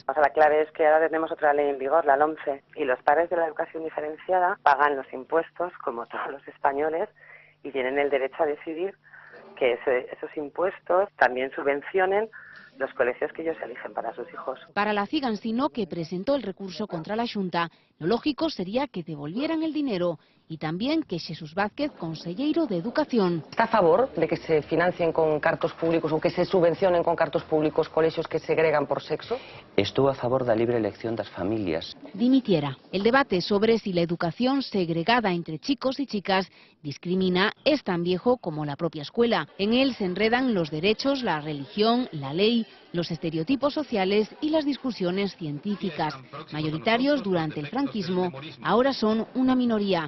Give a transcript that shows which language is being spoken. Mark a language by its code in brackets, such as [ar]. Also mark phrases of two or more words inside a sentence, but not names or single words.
[es] O sea, la clave es que ahora tenemos otra ley en vigor, la LOMCE, y los padres de la educación diferenciada pagan los impuestos, como todos los españoles, y tienen el derecho a decidir que esos impuestos también subvencionen los colegios que ellos eligen para sus hijos. Para la Cigansino, que presentó el recurso contra la Xunta, lo lógico sería que devolvieran el dinero y también que Xesús Vázquez, conselleiro de Educación. ¿Está a favor de que se financien con cartos públicos o que se subvencionen con cartos públicos colegios que segregan por sexo? [gl] Estou a favor da libre elección das familias. [es] Dimitiera. El debate sobre si la educación segregada entre chicos y chicas discrimina es tan viejo como la propia escuela. En él se enredan los derechos, la religión, la ley los estereotipos sociales y las discusiones científicas. Mayoritarios durante el franquismo, ahora son una minoría.